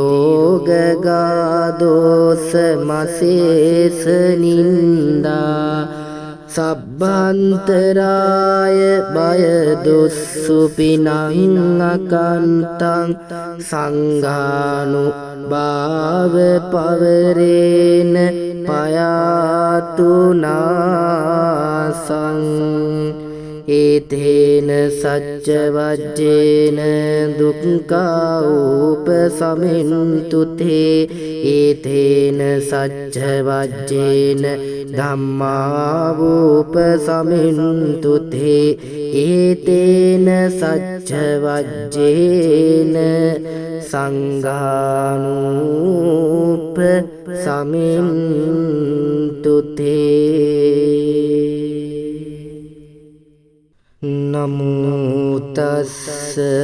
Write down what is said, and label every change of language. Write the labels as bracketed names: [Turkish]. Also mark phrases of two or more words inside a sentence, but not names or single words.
[Pali] රෝගගාදෝස මසේස නින්දා සබ්බන්තරාය බය දුස්සුපිනං අකන්තං සංඝානුභාව පවරේන පයාතුනාසං ඒතේන සච්ච වජ්ජේන දුක්ඛා උපසමින්තු තේ ඒතේන සච්ච වජ්ජේන ධම්මා උපසමින්තු තේ ඒතේන සච්ච වජ්ජේන සංඝානුප සමින්තු තේ නමෝ තස්ස